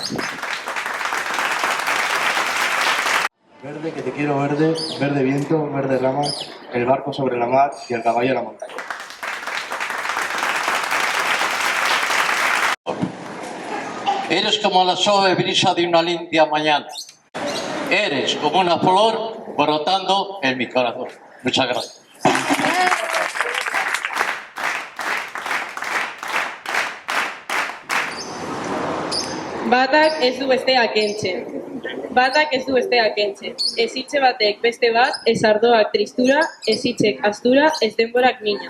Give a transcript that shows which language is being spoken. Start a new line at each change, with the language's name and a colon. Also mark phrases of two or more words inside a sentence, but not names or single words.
Spanish: Verde, que te quiero verde, verde viento, verde rama, el barco sobre la mar y el caballo a la montaña. Eres como la suave brisa de una limpia mañana. Eres como una flor brotando en mi corazón. Muchas gracias.
Basque: Batak ez du bestea kentzen. Batak ez du bestea kentzen. Ez hitze batek beste bat, ez ardoak tristura, ez hitzek astura, ez denborak mina.